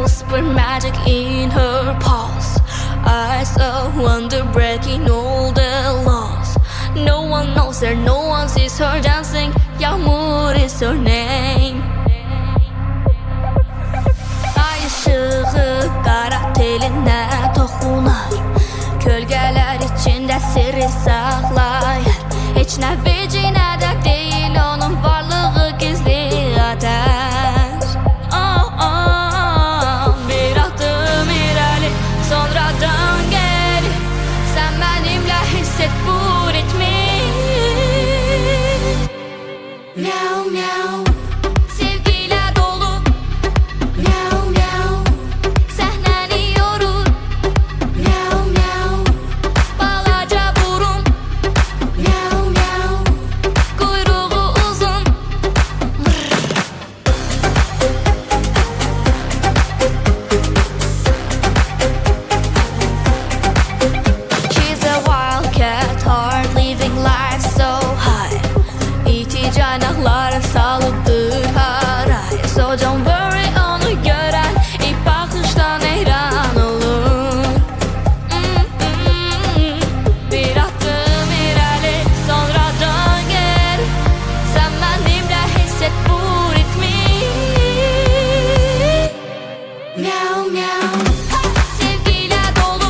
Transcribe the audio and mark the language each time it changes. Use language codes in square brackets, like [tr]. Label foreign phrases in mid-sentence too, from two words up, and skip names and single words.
[en] whisper magic in her pulse. Eyes of wonder breaking all the laws. No one knows her, no one sees her dancing. Yağmur is her name. [az] Ay ışığı qara teline toxunar. [tr] Kölgeler içinde sirri saklayır. [az] Heç nə vecinə də deyil onun varlığı gizli ateş. Bir adım irəli, sonra dön geri. [tr] Sen benimle hisset bu ritmi. Miau miau, sevgiyle dolu. [az] Miau miau, səhnəni yorur. Miau miau, balaca burun. [tr] Miau miau, kuyruğu uzun. [en] She's a wildcat heart, living life so high. İti canakları salıptır haraya. So don't worry, [tr] onu gören ilk bakıştan heyran olur. Bir adım ileri, sonra dön geri. Sen benimle hisset bu ritmi. Miau miau, sevgiyle dolu.